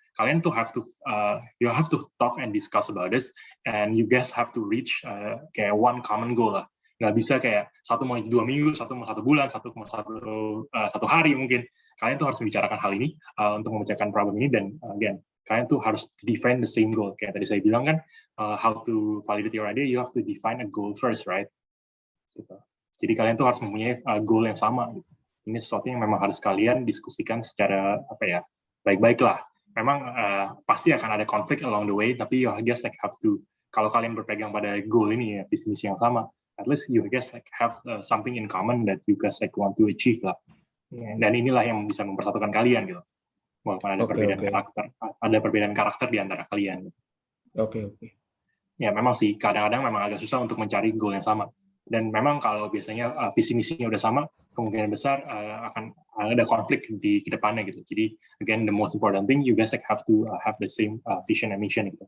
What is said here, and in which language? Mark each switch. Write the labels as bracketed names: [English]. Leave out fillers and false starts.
[Indonesian] Kalian tuh [English] you have to talk and discuss about this, and you guys have to reach kayak one common goal lah. [Indonesian] Nggak bisa kayak 1 mau 2 minggu, 1 mau 1 bulan, 1 mau 1 hari mungkin. Kalian tuh harus membicarakan hal ini untuk memecahkan problem ini, dan again, kalian tuh harus [English] define the same goal. [Indonesian] Kayak tadi saya bilang kan, [English] how to validate your idea, you have to define a goal first, right? [Indonesian] Gitu. Jadi kalian tuh harus mempunyai goal yang sama. Gitu. Ini sesuatu yang memang harus kalian diskusikan secara baik-baik lah. Memang pasti akan ada konflik [English] along the way, tapi you guys like have to, [Indonesian] kalau kalian berpegang pada goal ini ya, visi misi yang sama, [English] at least you guys like have something in common that you guys like want to achieve lah. [Indonesian] Dan inilah yang bisa mempersatukan kalian gitu. Walaupun ada perbedaan karakter, ada perbedaan karakter di antara kalian. Oke. Ya memang sih kadang-kadang memang agak susah untuk mencari goal yang sama. Dan memang kalau biasanya visi misinya udah sama, kemungkinan besar akan ada konflik di kedepannya gitu. [English] Jadi again, the most important thing, you guys like have to have the same vision and mission gitu.